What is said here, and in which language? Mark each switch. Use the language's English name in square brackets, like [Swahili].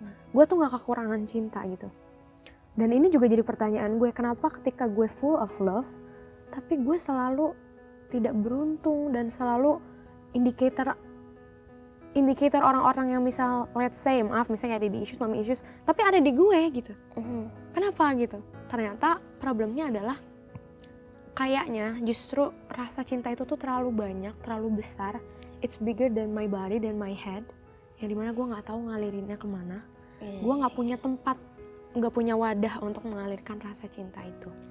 [Indonesian] Gue tuh gak kekurangan cinta gitu. Dan ini juga jadi pertanyaan gue, kenapa ketika gue [English] full of love, [Indonesian] tapi gue selalu tidak beruntung dan selalu indikator orang-orang yang misal, [English] let's say, [Indonesian] maaf misalnya ada di issues, mami issues, tapi ada di gue gitu. Kenapa gitu? Ternyata problemnya adalah kayaknya justru rasa cinta itu tuh terlalu banyak, terlalu besar. [English] It's bigger than my body, than my head. [Indonesian] Yang dimana gue gak tahu ngalirinnya kemana. Gue gak punya tempat, gak punya wadah untuk mengalirkan rasa cinta itu.